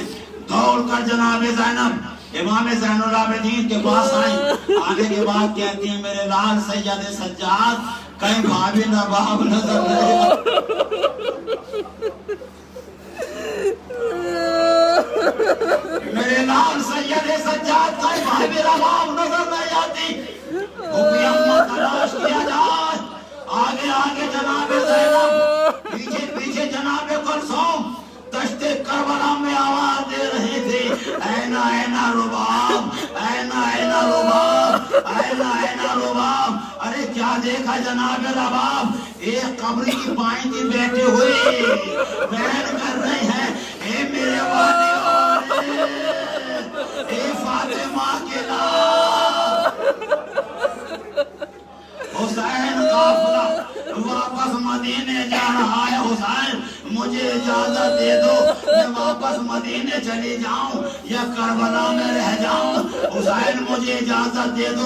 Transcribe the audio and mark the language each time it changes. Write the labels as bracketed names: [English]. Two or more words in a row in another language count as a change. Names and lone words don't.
[Urdu] دوڑ کر جناب زینب امام زین العابدین کے پاس آئیں، آنے کے بعد کہتی ہیں میرے لال سید سجاد کہیں بھابی رباب نظر نہیں میرے لال سید سجاد کہیں بھابی رباب نظر نہیں آتی۔ پھپھی اماں تلاش کیا جائے، آگے آگے جناب زینب، پیچھے پیچھے جناب کلثوم دشت کربلا میں آواز دے رہی تھی اینا اینا رباب، اینا اینا رباب، اینا اینا رباب۔ ارے کیا دیکھا جناب رباب، ایک قبر کی پائنتی بیٹھے ہوئے بہن کر رہے ہیں اے میرے والے والے، اے فاطمہ کے لال، حسین قافلہ واپس مدینے جا رہا ہے، حسین مجھے اجازت دے دو میں واپس مدینے چلی جاؤں یا کربلا میں رہ جاؤں، حسین مجھے اجازت دے دو۔